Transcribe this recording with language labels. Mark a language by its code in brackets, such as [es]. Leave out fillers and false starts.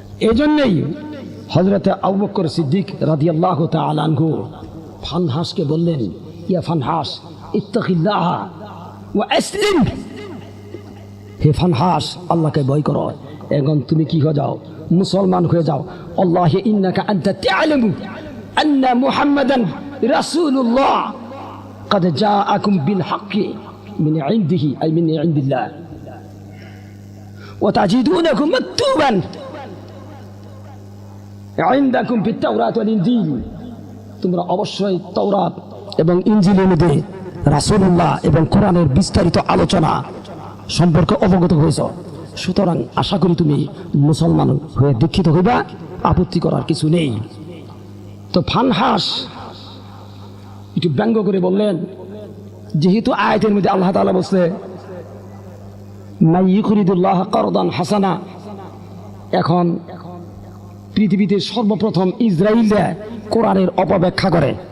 [bn] এজন্যই হযরত আবু বকর সিদ্দিক রাদিয়াল্লাহু তাআলা আনহু ফানহাসকে বললেন, [ar] ইয়া ফানহাস ইত্তাকিল্লাহ ওয়া আসলিম, [bn] হে ফানহাস, আল্লাহকে ভয় করো এবং তুমি কি হয়ে যাও, মুসলমান হয়ে যাও। [ar] আল্লাহি ইন্নাকা আনতা তা'লামু আন্না মুহাম্মাদান রাসূলুল্লাহ قد جاءكم بالحق من عنده أي من عند الله وتجدونه مكتوبا عندكم في التوراة والإنجيل। [bn] তোমরা অবশ্যই তাওরাত এবং ইনজিলের মধ্যে রাসূলুল্লাহ এবং কোরআনের বিস্তারিত আলোচনা সম্পর্কে অবগত হয়েছ, সুতরাং আশা করি তুমি মুসলমান হয়ে দীক্ষিত হইবা, আপত্তি করার কিছু নেই। তো ফানহাস একটু ব্যঙ্গ করে বললেন, যেহেতু আয়াতের মধ্যে আল্লাহ তাআলা বলছে [ar] মান ইউরিদুল্লাহ কারদান হাসানা, [bn] এখন পৃথিবীতে সর্বপ্রথম ইসরায়েলরা কোরআনের অপব্যাখ্যা করে।